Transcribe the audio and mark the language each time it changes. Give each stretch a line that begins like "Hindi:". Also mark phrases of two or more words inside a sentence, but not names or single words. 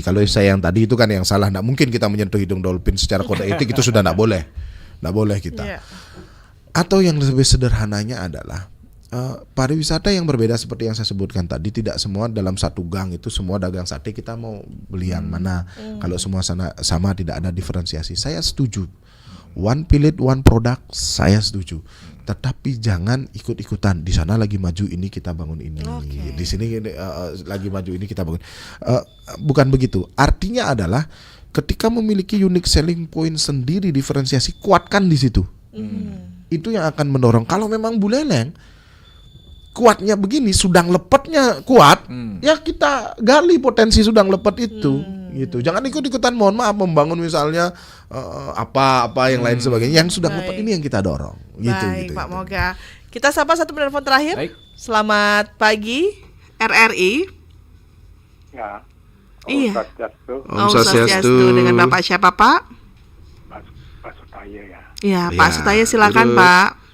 Indonesian: Kalau saya yang tadi itu kan yang salah, nggak mungkin kita menyentuh hidung dolphin secara kode etik, itu sudah nggak boleh kita. Iya. Atau yang lebih sederhananya adalah pariwisata yang berbeda seperti yang saya sebutkan tadi, tidak semua dalam satu gang itu semua dagang sate kita mau beli yang mana. Kalau semua sama tidak ada diferensiasi. Saya setuju.
English: One pilot, one product,
Indonesian: saya setuju. Tetapi jangan ikut-ikutan. Di sana lagi maju ini kita bangun ini. Di sini lagi maju ini kita bangun. Bukan begitu. Artinya adalah ketika memiliki
English: unique selling point
Indonesian: sendiri, diferensiasi, kuatkan di situ. Itu yang akan mendorong. Kalau memang Buleleng kuatnya begini, sudang lepetnya kuat, ya kita gali potensi sudang lepet itu, gitu. Jangan ikut-ikutan, mohon maaf, membangun misalnya apa yang lain sebagainya. Yang sudang lepet ini yang kita dorong, gitu. Baik, Pak Moga. Kita sapa satu penelpon terakhir. Baik. Selamat pagi, RRI. Ya. Iya.
Balinese: Om Swastiastu.
Indonesian: Dengan Bapak siapa, Pak? Pak Sutaya ya. Iya, Pak Sutaya, silakan, Pak.